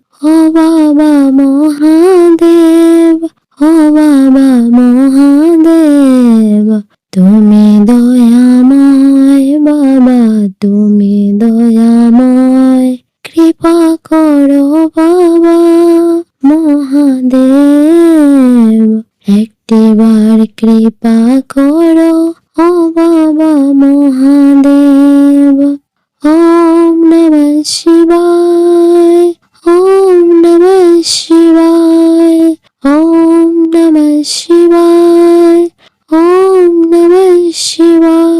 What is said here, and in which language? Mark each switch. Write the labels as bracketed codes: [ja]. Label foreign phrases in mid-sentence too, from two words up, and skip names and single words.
[bn] ও বাবা মহাদেব, ও বাবা মহাদেব, তুমি দয়াময় বাবা, তুমি দয়াময়। কৃপা করো বাবা মহাদেব, একটিবার কৃপা করো ও বাবা মহাদেব। [sa] ওম নমঃ শিবায়, ওম নমঃ শিবায়, ওম নমঃ শিবায়, ওম নমঃ শিবায়।